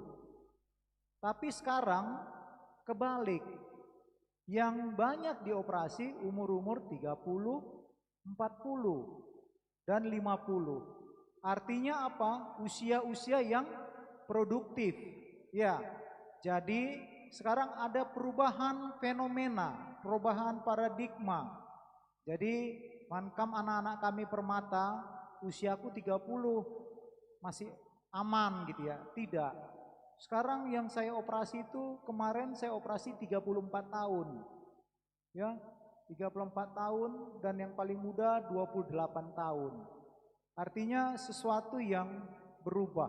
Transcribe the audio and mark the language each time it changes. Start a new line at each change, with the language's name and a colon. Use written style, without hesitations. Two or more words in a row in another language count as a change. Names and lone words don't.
Indonesian: Tapi sekarang kebalik, yang banyak dioperasi umur-umur 30, 40, dan 50. Artinya apa? Usia-usia yang produktif. Ya, jadi sekarang ada perubahan fenomena, perubahan paradigma. Jadi mankam anak-anak kami permata, usiaku 30 masih aman gitu ya. Tidak. Sekarang yang saya operasi itu, kemarin saya operasi 34 tahun. Ya, 34 tahun dan yang paling muda 28 tahun. Artinya sesuatu yang berubah.